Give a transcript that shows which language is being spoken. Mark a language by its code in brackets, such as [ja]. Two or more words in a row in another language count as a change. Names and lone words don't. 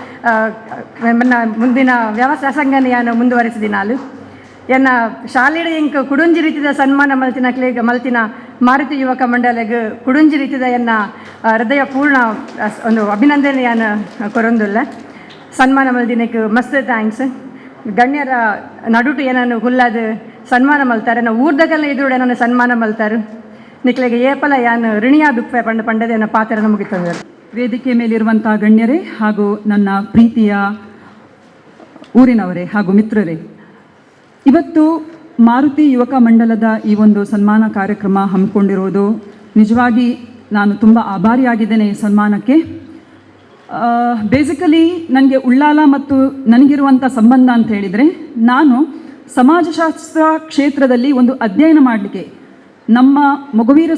[tcy] ಮುಂದಿನ ವ್ಯಾಸಂಗನ ಯಾನು ಮುಂದುವರಿಸಿದಿನಾಲು ಎನ್ನ ಶಾಲೆಡು ಎಂಕ್ ಕುಡುಂಜಿ ರೀತಿಯ ಸನ್ಮಾನ ಮಲ್ತಿನ ಮಾರುತಿ ಯುವಕ ಮಂಡಲಗೆ ಕುಡುಂಜಿ ರೀತಿಯ ಎನ್ನ ಹೃದಯ ಪೂರ್ಣ ಒಂದು ಅಭಿನಂದನೆ ಯಾನು ಕೊರೊಂದುಲ್ಲ. ಸನ್ಮಾನ ಮಲ್ದಿನಕ್ಕೆ [en] mast thanks. [tcy] ಗಣ್ಯರ ನಡುಟು ಏನನ್ನು ಹುಲ್ಲದ ಸನ್ಮಾನ ಮಲ್ತಾರೆ ನಾವು ಊರ್ದಕ್ಕೆಲ್ಲ ಎದುರುಡೆ ನನ್ನ ಸನ್ಮಾನ ಮಲ್ತಾರೆ ನಿಕ್ಲೆಗೆ ಏಪಲ ಯಾನು ಋಣಿಯಾದುಪ್ಪೆ ಪಂಡದೇನ ಪಾತ್ರ ಮುಗಿತಂದರು. [kn] ವೇದಿಕೆ ಮೇಲಿರುವಂಥ ಗಣ್ಯರೇ ಹಾಗೂ ನನ್ನ ಪ್ರೀತಿಯ ಊರಿನವರೇ ಹಾಗೂ ಮಿತ್ರರೇ, ಇವತ್ತು ಮಾರುತಿ ಯುವಕ ಮಂಡಲದ ಈ ಒಂದು ಸನ್ಮಾನ ಕಾರ್ಯಕ್ರಮ ಹಮ್ಮಿಕೊಂಡಿರೋದು ನಿಜವಾಗಿ ನಾನು ತುಂಬ ಆಭಾರಿಯಾಗಿದ್ದೇನೆ ಈ ಸನ್ಮಾನಕ್ಕೆ. ಬೇಸಿಕಲಿ ನನಗೆ ಉಳ್ಳಾಲ ಮತ್ತು ನನಗಿರುವಂಥ ಸಂಬಂಧ ಅಂತ ಹೇಳಿದರೆ, ನಾನು ಸಮಾಜಶಾಸ್ತ್ರ ಕ್ಷೇತ್ರದಲ್ಲಿ ಒಂದು ಅಧ್ಯಯನ ಮಾಡಲಿಕ್ಕೆ ನಮ್ಮ ಮೊಗವೀರ